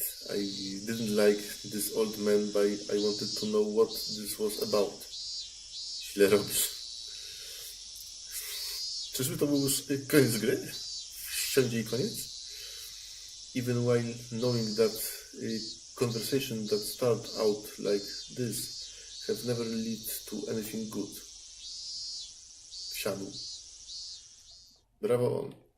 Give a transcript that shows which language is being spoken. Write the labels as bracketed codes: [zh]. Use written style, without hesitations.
[en] I didn't like this old man, but I wanted to know what this was about. [pl] Źle robisz. Czyżby to był już koniec gry? Wsiądzie i koniec? [en] Even while knowing that conversation that start out like this have never led to anything good. [pl] Wsiadł. Brawo on.